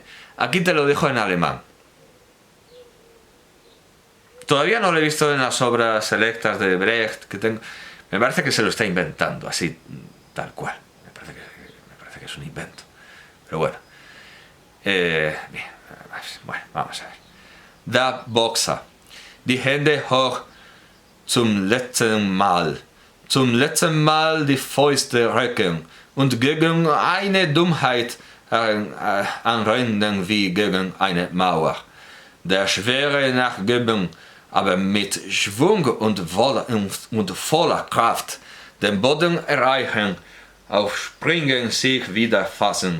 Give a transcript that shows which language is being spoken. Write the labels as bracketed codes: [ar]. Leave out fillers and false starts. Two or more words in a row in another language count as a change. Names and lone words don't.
[es] Aquí te lo dejo en alemán. Todavía no lo he visto en las obras selectas de Brecht que tengo. Me parece que se lo está inventando, así, tal cual. Me parece que es un invento. Pero bueno. Bien. Bueno, vamos a ver. [de] Da Boxer. Die Hände hoch zum letzten Mal. Zum letzten Mal die Fäuste rücken und gegen eine Dummheit anrennen wie gegen eine Mauer. Der schwere Nachgeben, aber mit Schwung und voller Kraft den Boden erreichen, aufspringen, sich wieder fassen.